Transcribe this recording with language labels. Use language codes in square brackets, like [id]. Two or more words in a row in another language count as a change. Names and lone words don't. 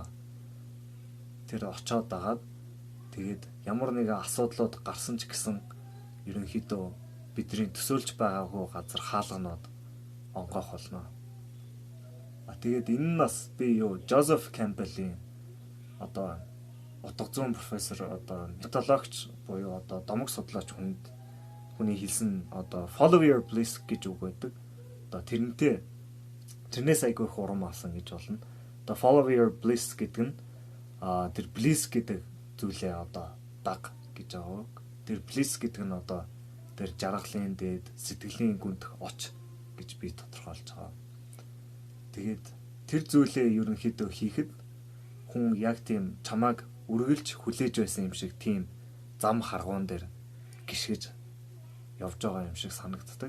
[mn] Тэр очоод дагаад тэгээд ямар нэгэн асуудлууд гарсан ч гэсэн ерөнхийдөө бидний төсөөлж байгаагүй газар хаалганууд онгоох болно. Тэгээд энэ нь бас би Жозеф Кэмпбеллийн одоо утга зүйн профессор одоо методологч буюу одоо домог судлаач хүний хэлсэн одоо [en] follow your bliss [mn] гэж үг байдаг. Одоо тэрнээс айгүй их урам авсан гэж болно. Одоо [en] follow your bliss [mn] гэдэг нь тэр bliss гэдэг зүйлээ одоо даг гэж байгаа. Тэр bliss гэдэг нь одоо тэр жаргалын дээд сэтгэлийн гүндэх оч гэж би тодорхойлж байгаа. Тэгээд тэр зүйлээ ерөнхийдөө хийхэд хүн яг тийм чамааг үргэлж хүлээж байсан юм шиг тийм зам харгуун дээр гიშгэж явж байгаа юм шиг санагддаг.